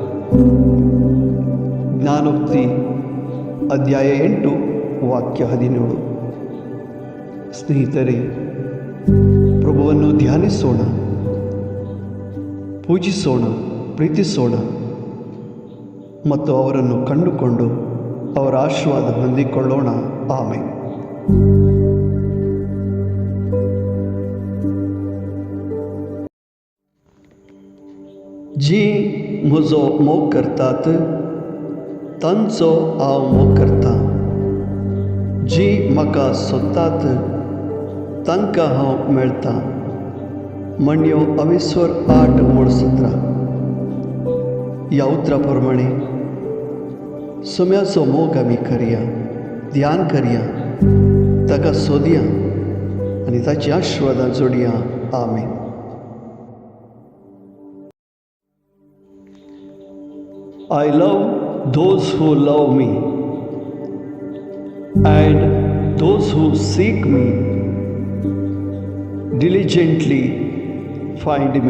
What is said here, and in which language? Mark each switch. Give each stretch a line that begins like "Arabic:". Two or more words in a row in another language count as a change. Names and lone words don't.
Kannada: ಜ್ಞಾನೋಕ್ತಿ ಅಧ್ಯಾಯ 8 ವಾಕ್ಯ 17. ಸ್ನೇಹಿತರೆ, ಪ್ರಭುವನ್ನು ಧ್ಯಾನಿಸೋಣ, ಪೂಜಿಸೋಣ, ಪ್ರೀತಿಸೋಣ ಮತ್ತು ಅವರನ್ನು ಕಂಡುಕೊಂಡು ಅವರ ಆಶೀರ್ವಾದ ಹೊಂದಿಕೊಳ್ಳೋಣ. ಆಮೆನ್.
Konkani: जी म्हजो मोग करतात तांचो हांव मोग करतां. जी म्हाका सोदतात तांकां हांव मेळटां. म्हणयो अविस्वर 8:17. ह्या उतरा प्रमाणे सुम्याचो मोग आमी करया, ध्यान करया, ताका सोदया आनी ताची आशिर्वादां जोडया. आमेन.
English: I love those who love me, and those who seek me diligently find me.